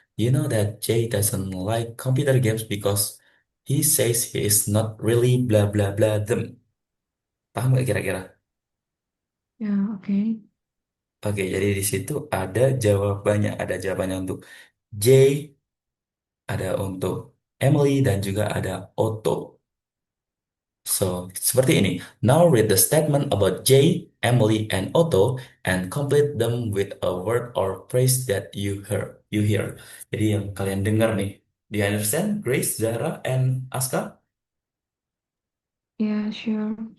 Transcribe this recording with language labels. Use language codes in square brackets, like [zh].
[en] You know that Jay doesn't like computer games because he says he is not really blah blah blah them. [id] Paham nggak kira-kira? ya oke. Oke, jadi di situ ada jawabannya. Ada jawabannya untuk J, ada untuk Emily, dan juga ada Otto. So, seperti ini. [en] Now read the statement about Jay, Emily, and Otto and complete them with a word or phrase that You hear. [id] Jadi yang kalian dengar nih. [en] Do you understand, Grace, Zara, and Aska? Ya, sure.